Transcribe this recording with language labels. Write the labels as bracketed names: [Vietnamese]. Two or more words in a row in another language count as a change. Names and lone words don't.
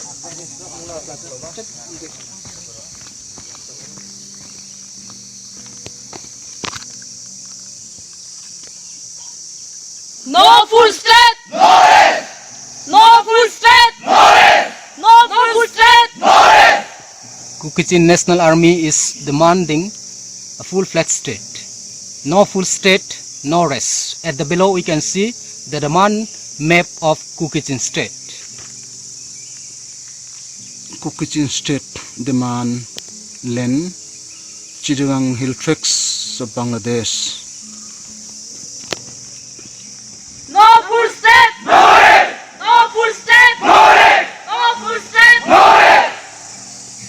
[English] No full state! No rest! No full state! No rest! No full state! No rest! KUKI-CHIN National Army is demanding a full-fledged state. No full state, no rest. At the below we can see the demand map of KUKI-CHIN state. KUKI-CHIN state demand land Chittagong Hill Tracts of Bangladesh. No full state! No rest! No full state! No rest! No full state! No rest!